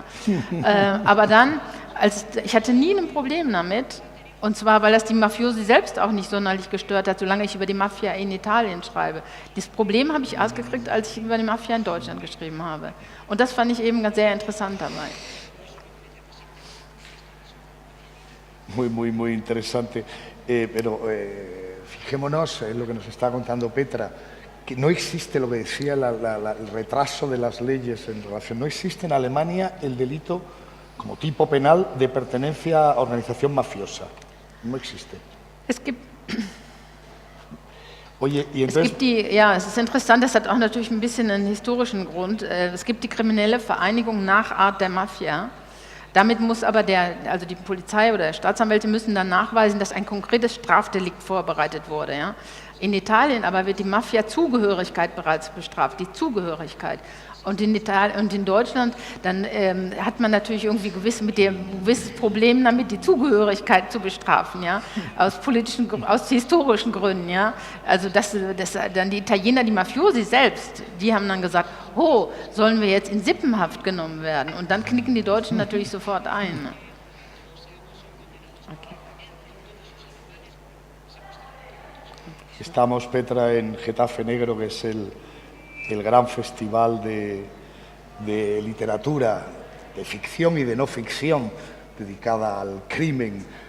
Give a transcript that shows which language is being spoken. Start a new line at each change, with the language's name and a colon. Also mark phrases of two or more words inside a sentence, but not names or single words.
German: Aber dann, ich hatte nie ein Problem damit, und zwar, weil das die Mafiosi selbst auch nicht sonderlich gestört hat, solange ich über die Mafia in Italien schreibe. Das Problem habe ich erst gekriegt, als ich über die Mafia in Deutschland geschrieben habe. Und das fand ich eben ganz sehr interessant dabei.
Spanish: Muy interesante. Pero fijémonos en lo que nos está contando Petra, que no existe lo que decía el retraso de las leyes en relación. No existe en Alemania el delito como tipo penal de pertenencia a organización mafiosa. No existe.
German: Es gibt...
Spanish: Oye, y entonces...
German: es ist interessant, das hat auch natürlich ein bisschen einen historischen Grund. Es gibt die kriminelle Vereinigung nach Art der Mafia. Damit muss aber also die Polizei oder Staatsanwälte müssen dann nachweisen, dass ein konkretes Strafdelikt vorbereitet wurde. Ja? In Italien aber wird die Mafia-Zugehörigkeit bereits bestraft, die Zugehörigkeit. Und in Deutschland, dann hat man natürlich irgendwie gewisses Problem damit, die Zugehörigkeit zu bestrafen, ja, aus historischen Gründen, ja. Also dass dann die Italiener, die Mafiosi selbst, die haben dann gesagt, sollen wir jetzt in Sippenhaft genommen werden? Und dann knicken die Deutschen natürlich sofort ein. Ne? Okay.
Spanish: Estamos, Petra, en Getafe Negro, que es el gran festival de literatura, de ficción y de no ficción dedicada al crimen.